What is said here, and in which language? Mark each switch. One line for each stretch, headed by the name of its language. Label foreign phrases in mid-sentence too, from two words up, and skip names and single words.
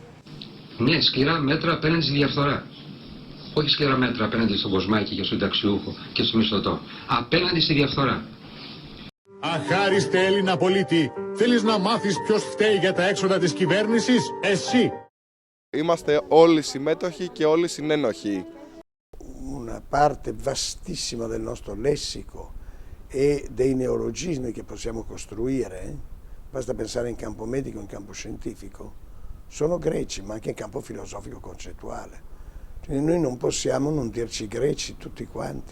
Greek: Ναι, σκληρά μέτρα απέναντι στη διαφθορά. Όχι σκληρά μέτρα απέναντι στον κοσμάκι και στον ταξιούχο και στο μισθωτό. Απέναντι στη διαφθορά. Αχάριστε Έλληνα πολίτη, θέλεις να μάθεις ποιος φταίει για τα έξοδα της κυβέρνησης? Εσύ! Είμαστε όλοι συμμέτοχοι και όλοι συνένοχοι.
Italian: Una parte vastissima del nostro lessico e dei neologismi che possiamo costruire, basta pensare in campo medico, in campo scientifico, sono greci, ma anche in campo filosofico concettuale. Quindi noi non possiamo non dirci greci tutti quanti.